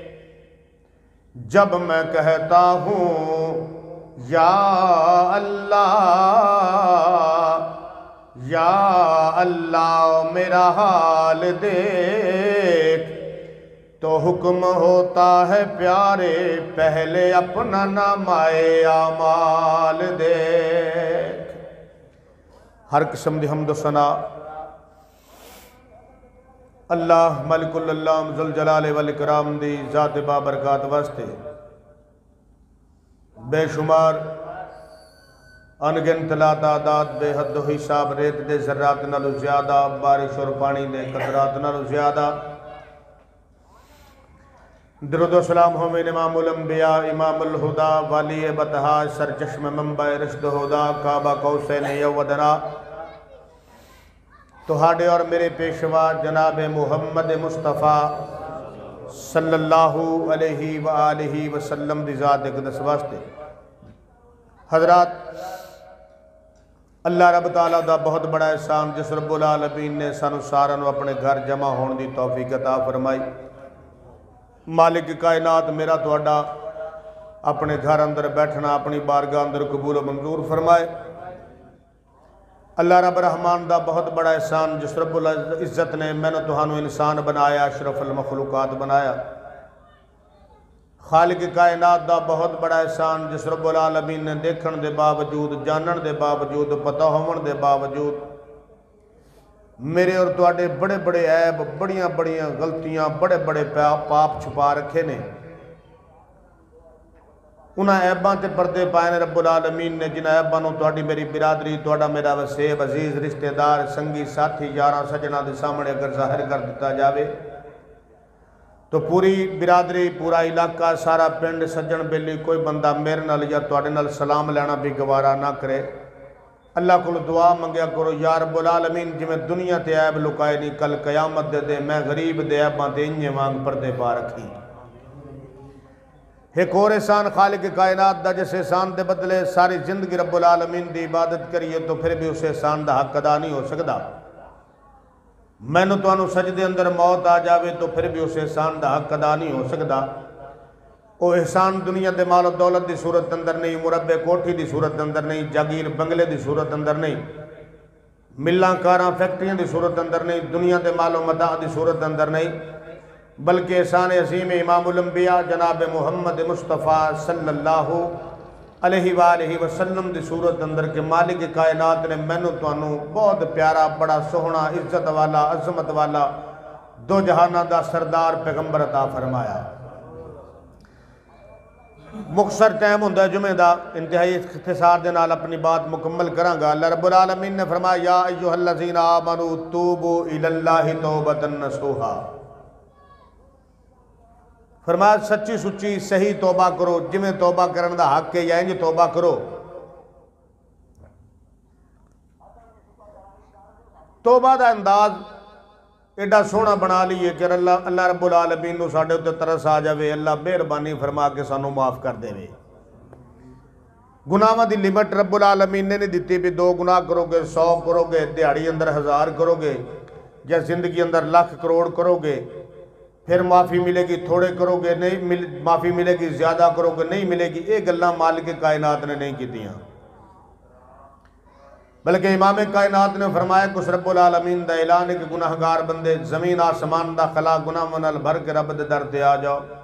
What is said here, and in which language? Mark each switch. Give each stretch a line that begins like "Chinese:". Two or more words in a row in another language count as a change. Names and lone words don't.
Urdu: جب میں کہتا ہوں یا اللہ، یا اللہ میرا حال دیکھ، تو حکم ہوتا ہے پیارے پہلے اپنا نامۂ اعمال دیکھ.
Punjabi: ہر قسم دی حمد ثنا اللہ ملک اللہ ذوالجلال والاکرام دی ذات بابرکات واسطے بے شمار ان گنت تعداد بے حد حساب ریت دے ذرات نالوں زیادہ، بارش اور پانی دے قطرات نالوں زیادہ درود و سلام ہووے امام الانبیاء امام الہدیٰ والی بطحا سرچشمہ منبع رشد ہدیٰ قاب قوسین یودنا تہاڈے اور میرے پیشوا جناب محمد مصطفیٰ
Arabic: صلى الله عليه وآله وسلم
Punjabi: دی ذات اقدس واسطے حضرات، اللہ رب تعالیٰ دا بہت بڑا احسان جس رب العالمین نے سانوں ساراں نوں اپنے گھر جمع ہونے کی توفیق عطا فرمائی. مالک کائنات میرا تہاڈا اپنے گھر اندر بیٹھنا اپنی بارگاہ اندر قبول منظور فرمائے. اللہ رب رحمان دا بہت بڑا احسان جس رب العزت نے مینوں تہانوں انسان بنایا، اشرف المخلوقات بنایا. خالق کائنات دا بہت بڑا احسان جس رب العالمین نے دیکھن دے باوجود، جانن دے باوجود، پتا ہوون دے باوجود میرے اور تہاڈے بڑے بڑے عیب، بڑیاں بڑیاں غلطیاں، بڑے بڑے پاپ چھپا رکھے نے. انہاں عیباں تے پردے پائے نے رب العالمین نے، جنہاں عیباں نوں تہاڈی میری برادری، تہاڈا میرا وسیب عزیز رشتہ دار سنگی ساتھی یاراں سجناں دے سامنے اگر ظاہر کر دتا جائے تو پوری برادری، پورا علاقہ، سارا پنڈ، سجن بیلی کوئی بندہ میرے نال یا تہاڈے نال سلام لینا بھی گوارا نہ کرے. اللہ کو دعا منگیا کرو یا رب العالمین جویں دنیا تے عیب لکائے نہیں، کل قیامت دے میں غریب دے عیباں تے اینجے وانگ پردے پا رکھی.
Urdu: ایک اور احسان خالق کائنات دا، جس احسان کے بدلے ساری زندگی رب العالمین کی عبادت کریے تو پھر بھی اس احسان کا حق ادا نہیں ہو سکتا. مینوں تہانوں سجدے اندر موت آ جائے تو پھر بھی اس احسان کا حق ادا نہیں ہو سکتا. وہ احسان دنیا کے مال و دولت کی صورت اندر نہیں، مربعے کوٹھی کی صورت اندر نہیں، جاگیر بنگلے کی صورت اندر نہیں، ملاں کاراں فیکٹریاں کی صورت اندر نہیں، دنیا کے مال و متاع کی صورت اندر نہیں، بلکہ احسان عظیم امام الانبیاء جناب محمد مصطفیٰ
Arabic: صلى الله عليه وآله وسلم
Urdu: کی صورت اندر کے مالک کائنات نے مینوں تہانوں بہت پیارا، بڑا سوہنا، عزت والا، عظمت والا، دو جہاناں کا سردار پیغمبر عطا فرمایا.
Punjabi: مختصر ٹائم ہوندا جمعے کا، انتہائی اختصار دے نال اپنی بات مکمل کراں گا. اللہ رب العالمین نے فرمایا
Arabic: يا أيها الذين آمنوا توبوا إلى الله توبة نصوحا.
Punjabi: فرمایا سچی سچی صحیح توبہ کرو، جیویں توبہ کرنے کا حق ہے یا اینج توبہ کرو. توبہ کا انداز ایڈا سوہنا بنا لئیے کہ اللہ رب العالمین نوں ساڈے اتے ترس آ جائے، اللہ مہربانی فرما کے سانوں معاف کر دیوے. گناہاں دی لمٹ رب العالمین نے نہیں دتی بھی 2 گناہ کرو گے 100 کرو گے، دیہاڑی اندر 1000 کرو گے، یا زندگی اندر لاکھ کروڑ کرو گے پھر معافی ملے گی، تھوڑے کرو گے نہیں معافی ملے گی، زیادہ کرو گے نہیں ملے گی. یہ گلاں مالک کائنات نے نہیں کیتیاں، بلکہ امام کائنات نے فرمایا کچھ رب العالمین دا اعلان ہے کہ گنہگار بندے زمین آسمان دا خلا گناہ نال بھر کے رب دے در تے آ جاؤ.